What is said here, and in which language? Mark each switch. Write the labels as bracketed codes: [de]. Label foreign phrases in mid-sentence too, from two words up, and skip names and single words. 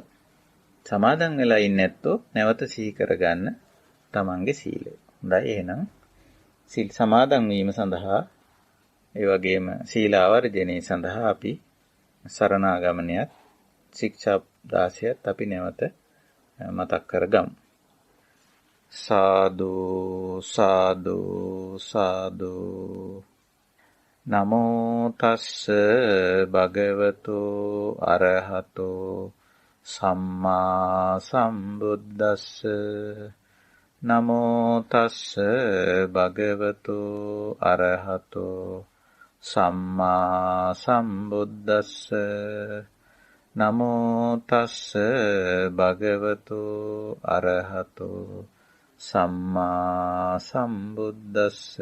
[si] සමාදන් වෙලා ඉන්නේ නැත්තෝ නැවත සිහි කරගන්න තමන්ගේ සීලය. හොඳයි එහෙනම් සීල් සමාදන් වීම සඳහා ඒ වගේම සීල ආවර්ජනයේ සඳහා අපි සරණාගමනයත් ශික්ෂා 16ත් අපි නැවත මතක් කරගමු. [pi] සාදු සාදු සාදු නමෝ තස්ස භගවතෝ අරහතෝ සම්මා සම්බුද්දස්ස නමෝ තස්ස භගවතෝ අරහතෝ සම්මා සම්බුද්දස්ස නමෝ තස්ස භගවතෝ අරහතෝ සම්මා සම්බුද්දස්ස.